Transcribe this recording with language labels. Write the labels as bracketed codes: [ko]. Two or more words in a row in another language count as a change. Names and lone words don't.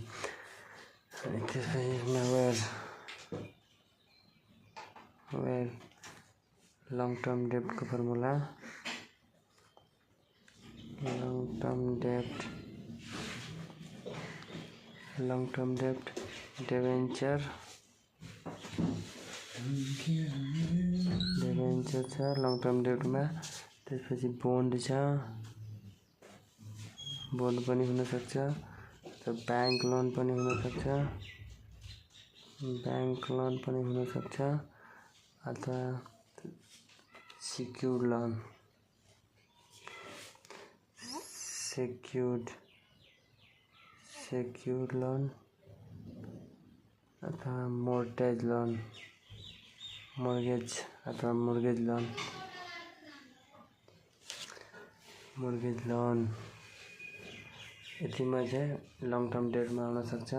[en] where long term debt [ne] को फर्मूला, [en] long term debt debenture [ne] छ [en] long term debt [ne] में। त्यसपछि बोन्ड छ, बोन्ड पनि हुन सक्छ, त [en] bank loan [ne] पनि हुन सक्छ, अथवा [en] secured loan [ne] अथवा [en] mortgage loan [ne] यतिमा चाहिँ [en] long term [ne] डेटमा आउन सक्छ।